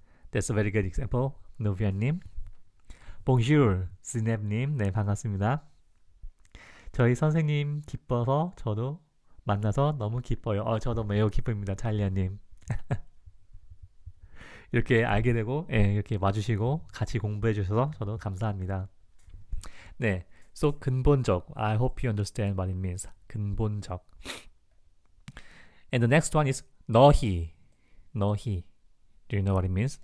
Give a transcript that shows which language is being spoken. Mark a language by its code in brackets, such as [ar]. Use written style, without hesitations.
[en] That's a very good example. [ko] 노비안님. Bonjour, 지넵님. 네, 반갑습니다. 저희 선생님 기뻐서 저도 만나서 너무 기뻐요. 저도 매우 기쁩니다. 탈리아님. 이렇게 알게 되고 이렇게 와주시고 같이 공부해 주셔서 저도 감사합니다. 네, so 근본적. [en] I hope you understand what it means. [ko] 근본적. [en] And the next one is 너희. [ko] 너희. [en] Do you know what it means?